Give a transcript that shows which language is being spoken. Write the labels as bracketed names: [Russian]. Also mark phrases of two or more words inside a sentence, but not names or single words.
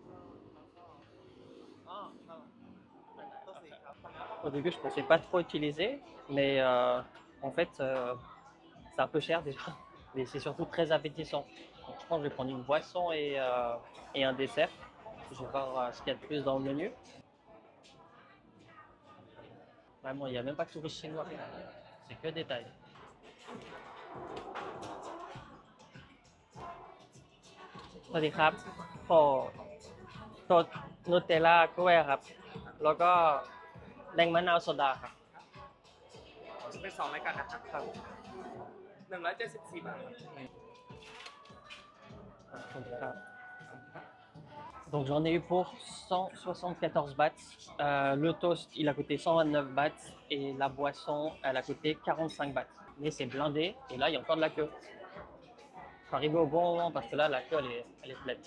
[French] Au début, je pensais pas trop utiliser, mais en fait, c'est un peu cher déjà, mais c'est surtout très appétissant. Donc, je pense que je vais prendre une boisson et un dessert. Je vais voir ce qu'il y a de plus dans le menu. Vraiment, il n'y a même pas de touristes chinois. C'est que des Thaïs. [Thai] สวัสดีครับขอโทษนูเทลล่ากล้วยครับแล้วก็แดงมะนาวโซดาครับ เป็น2รายการนะครับ ครับ 174 บาท ขอบคุณครับ [French] Donc j'en ai eu pour 174 bahts. Le toast il a coûté 129 bahts et la boisson elle a coûté 45 bahts. Mais c'est blindé et là il y a encore de la queue. Je suis arrivé au bon moment parce que là la queue elle est pleine.